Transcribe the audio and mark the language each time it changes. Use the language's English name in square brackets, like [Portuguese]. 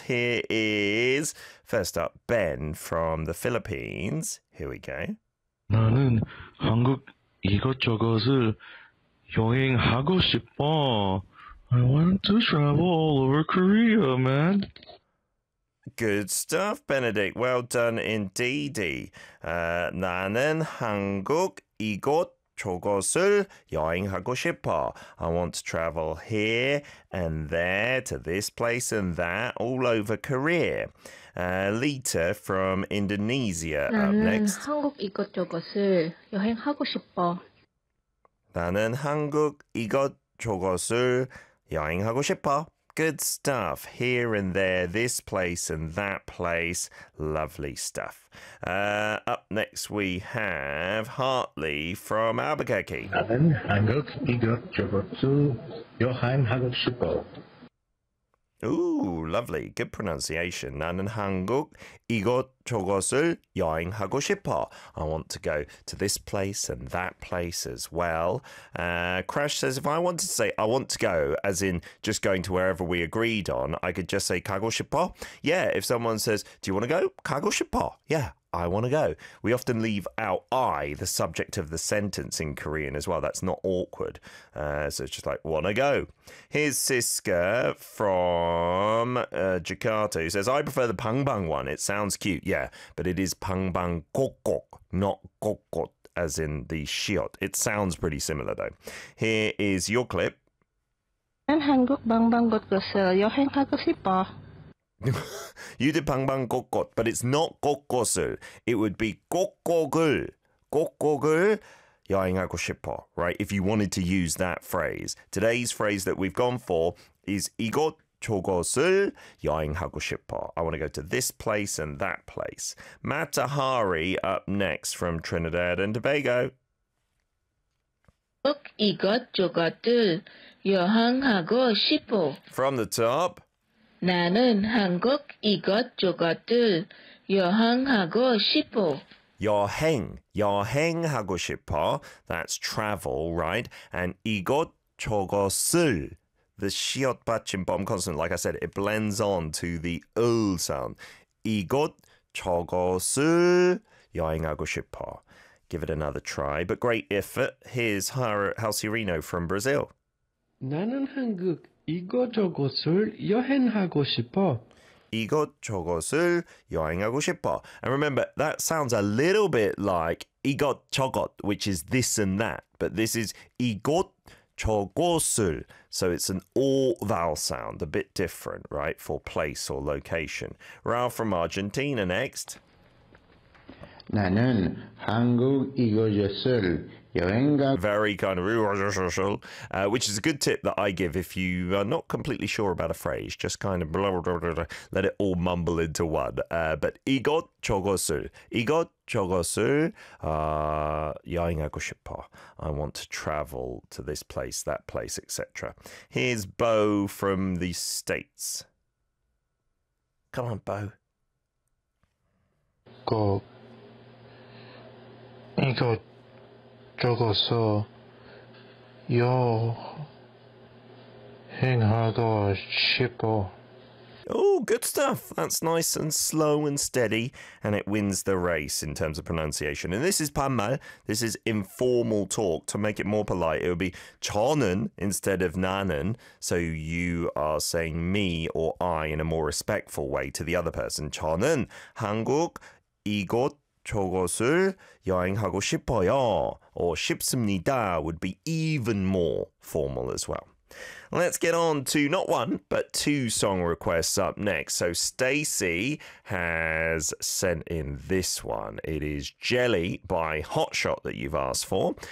[English] Here is, first up, Ben from the Philippines. Here we go. [Korean] 나는 한국 이것저것을 여행하고 싶어. [English] I want to travel all over Korea, man. Good stuff, Benedict. Well done indeedy. [Korean] 나는 한국 이곳저곳을 여행하고 싶어. [English] I want to travel here and there to this place and that all over Korea. Lita from Indonesia up next. [Korean] 나는 한국 이곳저곳을 여행하고 싶어. 나는 한국 이곳저곳을 여행하고 싶어. [English] Good stuff. Here and there, this place and that place. Lovely stuff. Up next we have Hartley from Albuquerque. [Korean] 나는 한국 이곳저곳을 여행하고 싶어. [English] Ooh, lovely. Good pronunciation. [Korean] 나는 한국 이곳저곳을 여행하고 싶어. [English] I want to go to this place and that place as well. Crash says, if I wanted to say I want to go, as in just going to wherever we agreed on, I could just say [Korean] 가고 싶어. [English] Yeah, if someone says, do you want to go? [Korean] 가고 싶어. [English] Yeah. I want to go. We often leave out I, the subject of the sentence in Korean as well. That's not awkward. So it's just like, want to go. Here's Siska from Jakarta who says, I prefer the pangbang one. It sounds cute, yeah, but it is pangbang kokok, not kokot, as in the shiot. It sounds pretty similar though. Here is your clip. [Korean] 난 한국 방방 곳곳을 여행하고 싶어. [English] You did 방방곳곳, but it's not 곳곳을. It would be 곳곳을. [Korean] 곳곳을 여행하고 싶어, [English] right? If you wanted to use that phrase. Today's phrase that we've gone for is [Korean] 이곳저곳을 여행하고 싶어. [English] I want to go to this place and that place. Matahari up next from Trinidad and Tobago. [Korean] 이곳저곳을 여행하고 싶어. [English] From the top. [Korean] 나는 한국 이것저것을 여행하고 싶어. 여행하고 싶어. [English] That's travel, right? And 이것저것을. The shiot batchin bomb consonant, like I said, it blends on to the ul sound. [Korean] 이것저것을 여행하고 싶어. [English] Give it another try, but great effort. Here's Halcyrino from Brazil. [Korean] 나는 한국 이곳저곳을 여행하고 싶어. 이곳저곳을 여행하고 싶어. [English] And remember, that sounds a little bit like 이곳저곳, which is this and that. But this is 이곳저곳을. So it's an all vowel sound, a bit different, right, for place or location. Ralph from Argentina next. [Korean] 나는 한국 이곳저곳을 [English] Very kind of, which is a good tip that I give if you are not completely sure about a phrase. Just kind of blah, blah, blah, blah, let it all mumble into one. [Korean] But 이곳저곳을, 이곳저곳을 여행하고 싶어. [English] I want to travel to this place, that place, etc. Here's Bo from the States. Come on, Bo. Go. [Korean] 이거. 저곳서 여행하고 싶어. [English] Oh, good stuff. That's nice and slow and steady, and it wins the race in terms of pronunciation. And this is 반말. This is informal talk. To make it more polite, it would be 저는 instead of 나는. So you are saying me or I in a more respectful way to the other person. [Korean] 저는 한국 이곳 저곳을 여행하고 싶어요. [English] Or 싶습니다 would be even more formal as well. Let's get on to not one, but two song requests up next. So Stacy has sent in this one. It is Jelly by Hotshot that you've asked for.